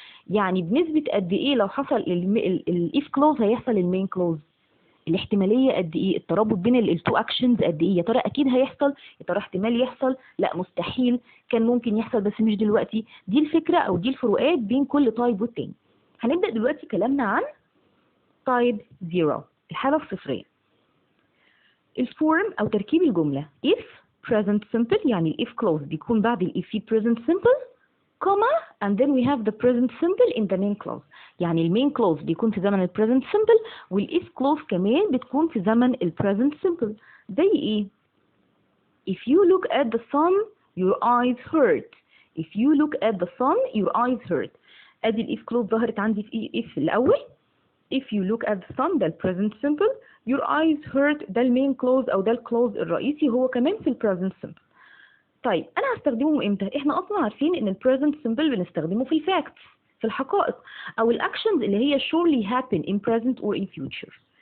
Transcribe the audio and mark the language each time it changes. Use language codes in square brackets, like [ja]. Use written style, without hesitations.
[ar] يعني بنسبة قد إيه لو حصل الإف كلوز هيحصل المين كلوز، الاحتمالية قد إيه، الترابط بين التو أكشنز قد إيه، يا ترى أكيد هيحصل، يا ترى احتمال يحصل، لا مستحيل، كان ممكن يحصل بس مش دلوقتي. دي الفكرة أو دي الفروقات بين كل تايب والتاني. هنبدأ دلوقتي كلامنا عن تايب 0 الحالة الصفرية. الفورم أو تركيب الجملة [en] if present simple، [ar] يعني ال [en] if clause [ar] بيكون بعد ال [en] if present simple comma and then we have the present simple in the main clause. [ar] يعني المين clause بيكون في زمن ال present simple وال if clause كمان بتكون في زمن ال present simple. زي ايه؟ [en] if you look at the sun your eyes hurt. if you look at the sun your eyes hurt. [ar] ادي ال if clause ظهرت عندي في if الأول. [en] if you look at the sun [ar] ده ال present simple، [en] your eyes hurt [ar] ده المين كلوز او ده الكلوز الرئيسي هو كمان في البريزنت سمبل. طيب انا هستخدمه امتى؟ احنا اصلا عارفين ان البريزنت سمبل بنستخدمه في الفاكتس، في الحقائق او الاكشنز اللي هي [en] surely happen in present or in future.